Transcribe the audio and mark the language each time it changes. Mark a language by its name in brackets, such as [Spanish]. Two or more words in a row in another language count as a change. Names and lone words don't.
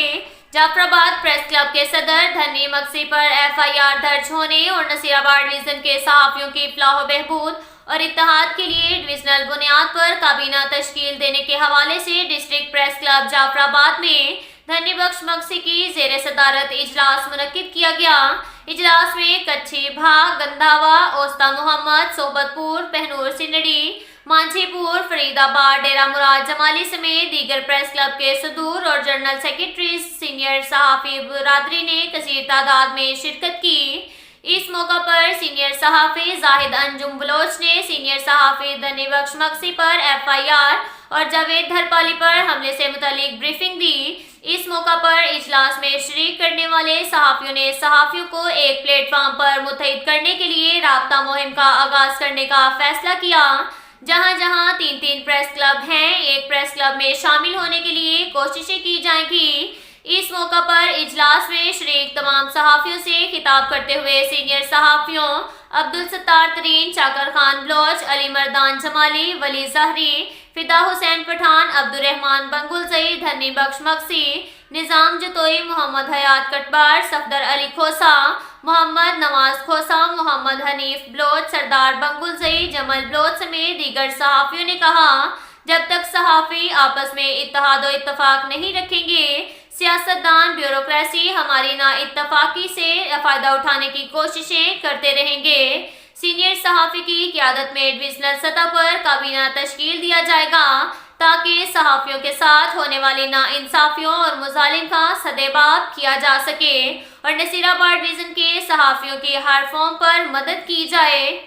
[Urdu] جعفرآباد پریس کلب کے صدر دھنی مکسی پر ایف آئی آر درج ہونے اور نصیرآباد ڈویژن کے صحافیوں کی فلاح بہبود اور اتحاد کے لیے ڈویژنل بنیاد پر کابینہ تشکیل دینے کے حوالے سے ڈسٹرکٹ پریس کلب جعفرآباد میں دھنی بخش مکسی کی زیر صدارت اجلاس منعقد کیا گیا. اجلاس میں کچھی بھاگ, گنداواہ، اوستہ محمد، صحبت پور، پہنور سندڑی، مانجھی پور، فریدآباد، ڈیرہ مراد جمالی سمیت دیگر [English] press club [Urdu] کے صدور اور [English] general secretary senior [Urdu] صحافی برادری نے کثیر تعداد میں شرکت کی. اس موقع پر سینئر صحافی زاہد انجم بلوچ نے سینئر صحافی دھنی بخش مکسی پر ایف آئی آر اور جاوید دھرپالی پر حملے سے متعلق بریفنگ دی. اس موقع پر اجلاس میں شریک کرنے والے صحافیوں نے صحافیوں کو ایک پلیٹ فارم پر متحد کرنے کے لیے رابطہ مہم کا آغاز کرنے کا فیصلہ کیا. جہاں جہاں 3-3 [English] press club [Urdu] ہیں، ایک [English] press club [Urdu] میں شامل ہونے کے لیے کوششیں کی جائیں گی. اس موقع پر اجلاس میں شریک تمام صحافیوں سے خطاب کرتے ہوئے سینئر صحافیوں عبدالستار ترین، چاکر خان بلوچ، علی مردان جمالی، ولی زہری، فدا حسین پٹھان، عبدالرحمٰن بنگلزئی، دھنی بخش مکسی، نظام جتوئی، محمد حیات کٹبار، صفدر علی کھوسہ، محمد نواز کھوسہ، محمد حنیف بلوچ، سردار بنگلزئی، جمل بلوچ سمیت دیگر صحافیوں نے کہا جب تک صحافی آپس میں اتحاد اور اتفاق نہیں رکھیں گے، سیاستدان بیوروکریسی ہماری نا اتفاقی سے فائدہ اٹھانے کی کوششیں کرتے رہیں گے. سینئر صحافی کی قیادت میں ڈویژنل سطح پر کابینہ تشکیل دیا جائے گا تاکہ صحافیوں کے ساتھ ہونے والی ناانصافیوں اور مظالم کا سدباب کیا جا سکے اور نصیرآباد ڈویژن کے صحافیوں کی ہر فورم پر مدد کی جائے.